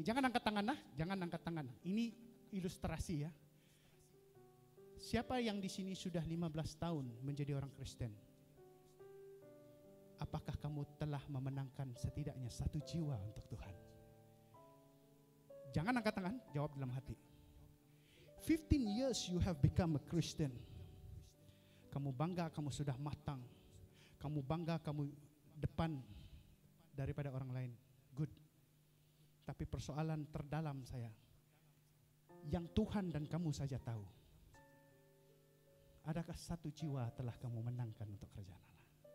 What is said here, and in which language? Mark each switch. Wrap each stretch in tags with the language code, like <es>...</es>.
<ms>Jangan angkat tangan lah, jangan angkat tangan. Ini ilustrasi ya. Siapa yang di sini sudah 15 tahun menjadi orang Kristen? Apakah kamu telah memenangkan setidaknya 1 jiwa untuk Tuhan? Jangan angkat tangan, jawab dalam hati.</ms> <en>15 years you have become a Christian.</en> <ms>Kamu bangga kamu sudah matang. Kamu bangga kamu depan daripada orang lain. Good. Tapi persoalan terdalam saya, yang Tuhan dan kamu saja tahu. Adakah 1 jiwa telah kamu menangkan untuk kerajaan Allah?</ms>